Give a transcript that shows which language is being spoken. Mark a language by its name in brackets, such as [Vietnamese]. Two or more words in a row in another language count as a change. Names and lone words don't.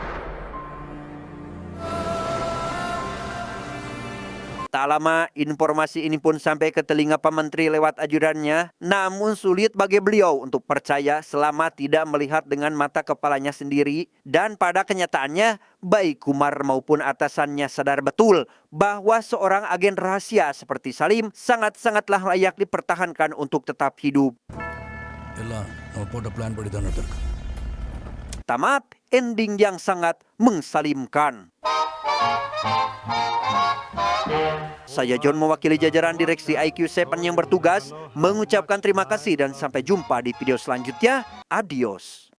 [Indonesian] Tak lama, informasi ini pun sampai ke telinga Pak Menteri lewat ajudannya, namun sulit bagi beliau untuk percaya selama tidak melihat dengan mata kepalanya sendiri. Dan pada kenyataannya, baik Kumar maupun atasannya sadar betul bahwa seorang agen rahasia seperti Salim sangat-sangatlah layak dipertahankan untuk tetap hidup. [Tamil] எல்லாம் நம்ம போட்ட பிளான் படி தான் நடந்திருக்கு. [Indonesian] Tamat, ending yang sangat mengsalimkan. Saya John mewakili jajaran direksi IQ7 yang bertugas mengucapkan terima kasih dan sampai jumpa di video selanjutnya. Adios.